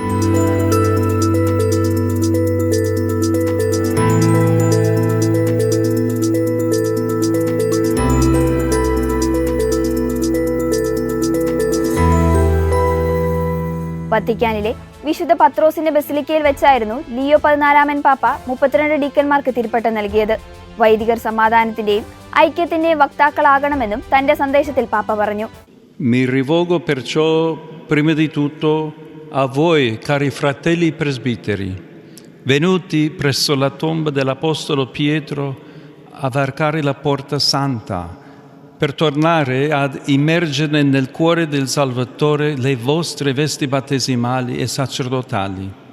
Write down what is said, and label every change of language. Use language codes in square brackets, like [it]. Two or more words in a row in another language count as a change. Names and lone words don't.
[ml] വത്തിക്കാനിലെ വിശുദ്ധ പത്രോസിന്റെ ബസിലിക്കയിൽ വെച്ചായിരുന്നു ലിയോ 14 പാപ്പ 32 ഡീക്കന്മാർക്ക് തിരുപ്പട്ടം നൽകിയത്. വൈദികർ സമാധാനത്തിന്റെയും ഐക്യത്തിന്റെയും വക്താക്കളാകണമെന്നും തന്റെ സന്ദേശത്തിൽ പാപ്പ പറഞ്ഞു. [it] Mi rivolgo perciò prima di tutto a voi, cari fratelli presbiteri, venuti presso la tomba dell'apostolo Pietro a varcare la porta santa, per tornare ad immergere nel cuore del Salvatore le vostre vesti battesimali e sacerdotali.